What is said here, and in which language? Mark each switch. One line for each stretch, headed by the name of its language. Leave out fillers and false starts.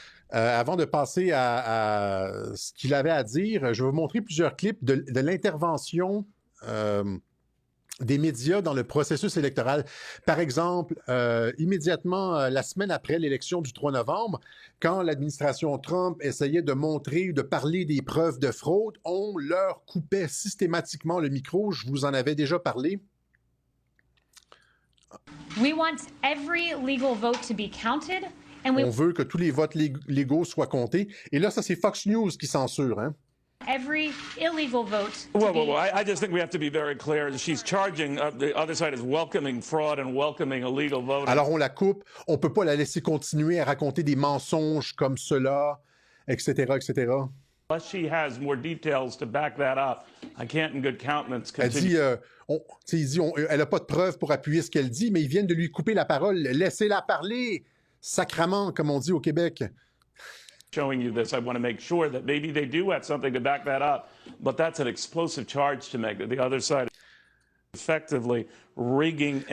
French: Avant de passer à ce qu'il avait à dire, je vais vous montrer plusieurs clips de l'intervention des médias dans le processus électoral. Par exemple, immédiatement, la semaine après l'élection du 3 novembre, quand l'administration Trump essayait de montrer, de parler des preuves de fraude, on leur coupait systématiquement le micro. Je vous en avais déjà parlé.
English: We want every legal vote to be counted, and
French: on veut que tous les votes légaux soient comptés. Et là, ça, c'est Fox News qui censure, hein?
English: Every illegal vote. Well, I just think we have to be very clear. She's charging, the other side is welcoming fraud and welcoming illegal voting.
French: Alors, on la coupe. On ne peut pas la laisser continuer à raconter des mensonges comme cela, etc., etc.
English: Unless she has more details to back that up, I can't in good countenance continue.
French: Elle dit, elle n'a pas de preuves pour appuyer ce qu'elle dit, mais ils viennent de lui couper la parole. Laissez-la parler, sacrament, comme on dit au Québec.
English: Showing you this, I want to make sure that maybe they do have something to back that up, but that's an explosive charge to make. That the other side is effectively rigging.